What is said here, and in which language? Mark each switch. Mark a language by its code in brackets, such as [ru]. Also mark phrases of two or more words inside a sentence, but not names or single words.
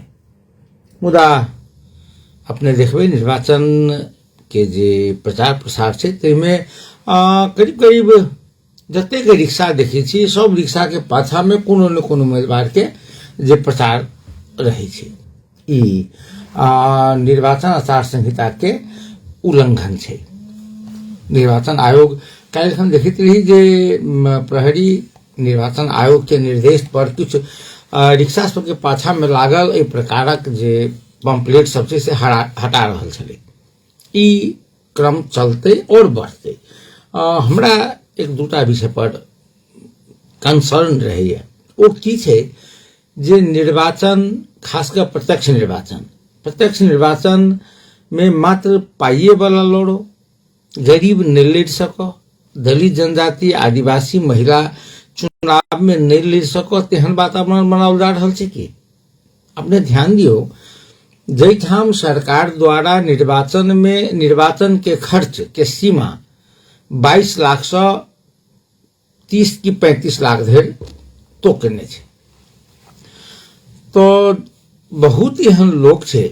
[mai] मुदा अपने देखबे निर्वाचन के जे प्रचार प्रसार छै तैमे करीब करीब जतेक रिक्शा देखे छी, सब रिक्शा के पाछा में कोनो न कोनो उम्मीदवार के जे प्रचार रहे छै। ई निर्वाचन आचार संहिता के उल्लंघन छै। निर्वाचन आयोग काल्हि हम देखैत रही जे प्रहरी निर्वाचन आयोग के निर्देश पर कुछ रिक्शा सब के पाछा में लागल एहि प्रकारक जे पंपलेट सब छै से हटा रहल छलै। ई क्रम चलते और बढ़ते। हमरा एक दूटा विषय पर कंसर्न रहैया। ओ की छै जे निर्वाचन, खासकर प्रत्यक्ष निर्वाचन में मात्र पाइए वाला लड़ो, गरीब नहीं लड़ सको, दलित जनजाति, आदिवासी, महिला चुनाव में नहीं लड़ सको, तेहन वातावरण बनाओल जा रहल छै कि अपने ध्यान दियो। जैठाम सरकार द्वारा निर्वाचन के खर्च के सीमा 22 लाख से 30 की 35 लाख धरि तो केने छै, तो बहुत एहन लोग छै।